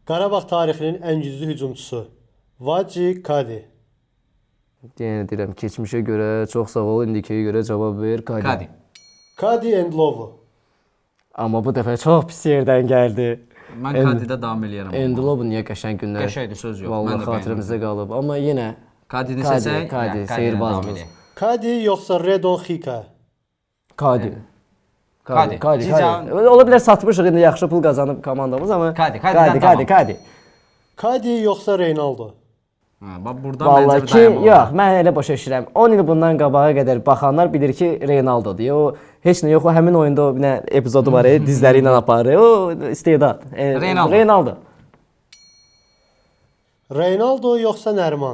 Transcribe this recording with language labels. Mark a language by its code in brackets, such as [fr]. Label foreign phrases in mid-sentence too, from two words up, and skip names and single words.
[az] Qarabağ tarixinin ən güclü hücumçusu Vaci Kadi. Yenə deyirəm, keçmişə görə çox sağ ol, indikəyə görə cavab ver. Kadi. Kadi Endlovu. Amma bu dəfə çox pis yerdən gəldi. Mən Kadidə davam eləyərəm. Endlovu niyə qəşəng günlər? Qəşəngdir, söz yox. Vallahi Mən də xatirimizdə qalıb. Amma yenə Kadini Kadi, seçək. Kadi, seyirbazımız. Kadi yoxsa Redon Xika? Kadi. Kadi. Kadi. Cican- Ola bilər satmışıq indi yaxşı pul qazanıb komandamız amma Kadi, Kadidən davam. Kadi. Kadi yoxsa Reynaldo? Bax buradan Vallahi məncə bir ki, dayanma var. yox, mən elə başa düşürəm. 10 il bundan qabağa qədər baxanlar bilir ki, Reynaldodur. O heç nə yox, o həmin oyunda o bir nə epizodu var, dizləri ilə aparır. O istedad. Reynaldo. Reynaldo. Reynaldo yoxsa Nərman?